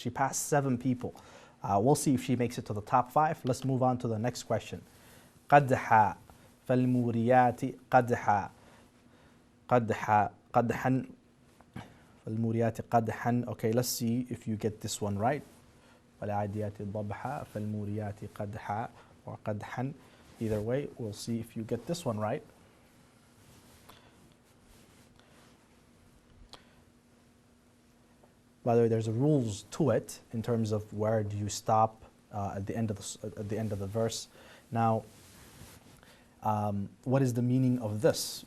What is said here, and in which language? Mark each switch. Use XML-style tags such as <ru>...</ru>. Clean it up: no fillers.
<en>She passed 7 people. We'll see if she makes it to the top 5. Let's move on to the next question. Qadha.</en> <ar>فالموريات قدحا قدحا قدحا فالموريات قدحا.</ar> <en>Okay, let's see if you get this one right.</en> <ar>والعاديات ضبحا فالموريات قدحا or قدحا.</ar> <en>Either way, we'll see if you get this one right. By the way, there's rules to it in terms of where do you stop at the end of the verse. Now, what is the meaning of this?</en>